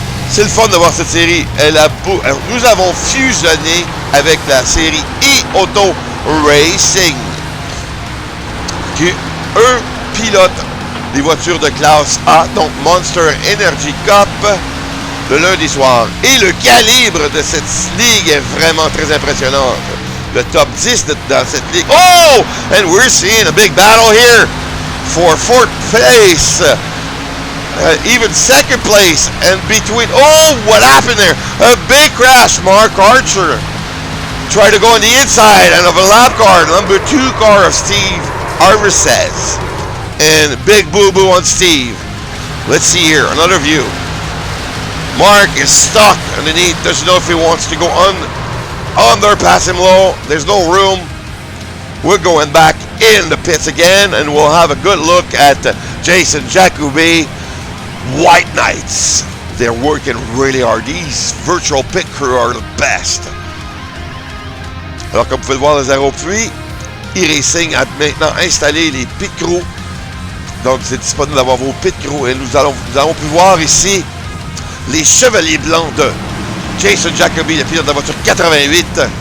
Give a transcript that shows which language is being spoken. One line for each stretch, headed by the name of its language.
French: C'est le fun de voir cette série. Nous avons fusionné avec la série e-auto Racing, qui eux pilotent des voitures de classe A, donc Monster Energy Cup, le lundi soir. Et le calibre de cette ligue est vraiment très impressionnant. Le top 10 dans cette ligue. Oh!
English: And we're seeing a big battle here for 4th place. Even 2nd place. And between... Oh! What happened there? A big crash. Mark Archer tried to go on the inside and of a lap car. Number 2 car of Steve Arvises. And big boo-boo on Steve. Let's see here. Another view. Mark is stuck underneath. Doesn't know if he wants to go under, pass him low. There's no room. We're going back in the pits again, and we'll have a good look at Jason Jacoby. White Knights. They're working really hard. These virtual pit crew are the best.
French: Alors, comme vous pouvez le voir, les aéropuits, e-Racing a maintenant installé les pit crew. Donc, c'est disponible d'avoir vos pit crew. Et nous avons pu voir ici les chevaliers blancs de Jason Jacoby, le pilote de la voiture 88.